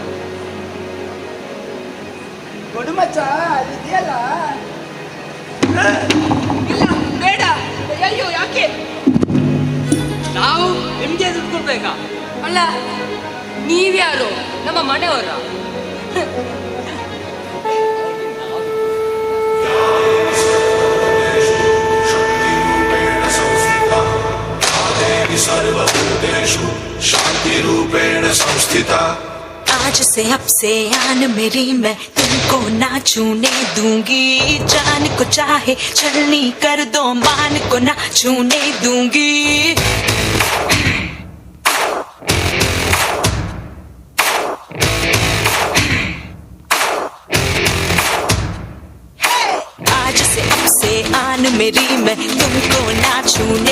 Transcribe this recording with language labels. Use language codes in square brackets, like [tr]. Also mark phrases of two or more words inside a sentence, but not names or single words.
[kn] ಕೊಡು ಮಚ್ಚ ಅದಿದೆಯಲ್ಲ ಇಲ್ಲ ಬೇಡ ಅಯ್ಯೋ ಯಾಕೆ ನಾವು ನಿಮ್ಗೆ ದುಡ್ಡು ಕೊಡ್ಬೇಕಾ ಅಲ್ಲ ನೀವ್ಯಾರು ನಮ್ಮ ಮನೆಯವರ [sa] सर्वभूतेषु शान्तिरूपेण संस्थिता [hi] आज से अब से आन मेरी मैं तुमको ना छूने दूंगी जान को चाहे छलनी कर दो मान को ना छूने दूंगी आज से अब से आन मेरी मैं तुमको ना छूने